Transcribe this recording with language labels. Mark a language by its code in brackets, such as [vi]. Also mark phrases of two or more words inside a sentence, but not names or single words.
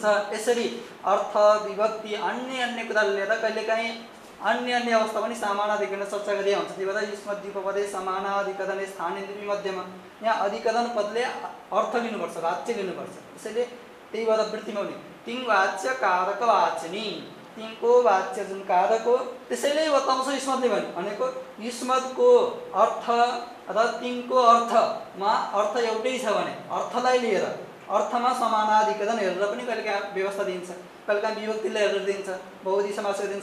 [ne] यसरी अर्थ, विभक्ति, अन्य कुराले लिएर कहिलेकाहीँ अन्य अवस्था पनि समानाधिकरण चर्चा गरिए हुन्छ। त्यही भएर [sa] युष्मद्युपपदे समानाधिकरण स्थानेन्द्रिय मध्यमा [ne] यहाँ अधिकरण पदले अर्थ लिनुपर्छ, वाच्य लिनुपर्छ। त्यसैले त्यही भएर वृत्तिमा हुने [sa] तिङ वाच्य कारक वाचिनी, [ne] तिङको वाच्य जुन कारक हो त्यसैले बताउँछ युष्मद्ले भनेको युष्मद्को अर्थ र तिङको अर्थमा अर्थ एउटै छ भने अर्थलाई लिएर अर्थमा समानाधिकरण हेरेर पनि कहिलेकाहीँ व्यवस्था दिन्छ, कहिलेकाहीँ विभक्तिलाई हेरेर दिन्छ, बहुधी समास दिन्छ।